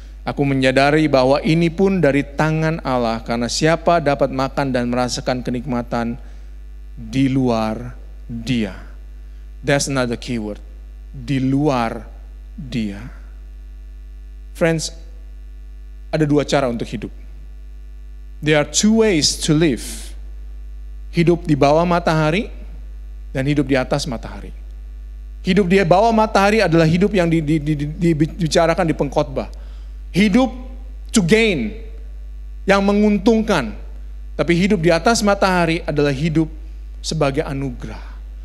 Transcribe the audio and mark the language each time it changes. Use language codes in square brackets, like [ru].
[id] Aku menyadari bahwa ini pun dari tangan Allah, karena siapa dapat makan dan merasakan kenikmatan di luar Dia. [en] That's another keyword. [id] Di luar Dia. Friends, ada dua cara untuk hidup. [en] There are two ways to live. [id] Hidup di bawah matahari dan hidup di atas matahari. Hidup di bawah matahari adalah hidup yang dibicarakan di pengkhotbah. Hidup [en] to gain, [id] yang menguntungkan. Tapi hidup di atas matahari adalah hidup sebagai anugerah.